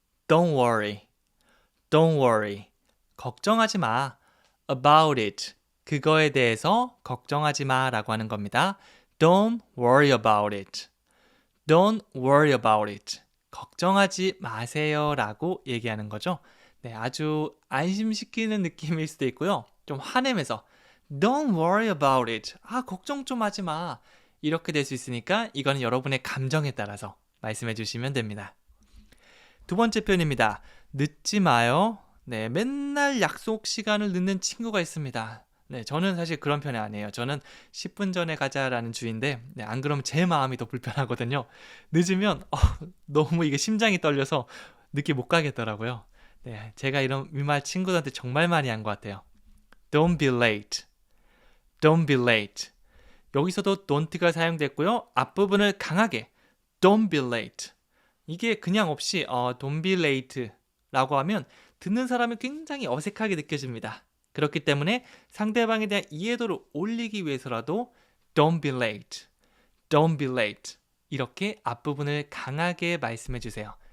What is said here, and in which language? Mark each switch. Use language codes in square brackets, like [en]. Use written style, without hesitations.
[en] Don't worry. Don't worry. [ko] 걱정하지 마. [en] About it. [ko] 그거에 대해서 걱정하지 마라고 하는 겁니다. [en] Don't worry about it. Don't worry about it. [ko] 걱정하지 마세요라고 얘기하는 거죠. 네, 아주 안심시키는 느낌일 수도 있고요. 좀 화내면서 [en] Don't worry about it. [ko] 걱정 좀 하지 마. 이렇게 될 수 있으니까 이거는 여러분의 감정에 따라서 말씀해 주시면 됩니다. 두 번째 표현입니다. 늦지 마요. 네, 맨날 약속 시간을 늦는 친구가 있습니다. 네, 저는 사실 그런 편이 아니에요. 저는 10분 전에 가자라는 주의인데 네, 안 그러면 제 마음이 더 불편하거든요. 늦으면 너무 이게 심장이 떨려서 늦게 못 가겠더라고요. 네, 제가 이런 말 친구들한테 정말 많이 한 것 같아요. [en] Don't be late. Don't be late. [ko] 여기서도 don't가 사용됐고요. 앞부분을 강하게 [en] Don't be late. [ko] 이게 그냥 없이 [en] Don't be late [ko] 라고 하면 듣는 사람이 굉장히 어색하게 느껴집니다. 그렇기 때문에 상대방에 대한 이해도를 올리기 위해서라도 [en] don't be late, don't be late [ko] 이렇게 앞부분을 강하게 말씀해 주세요.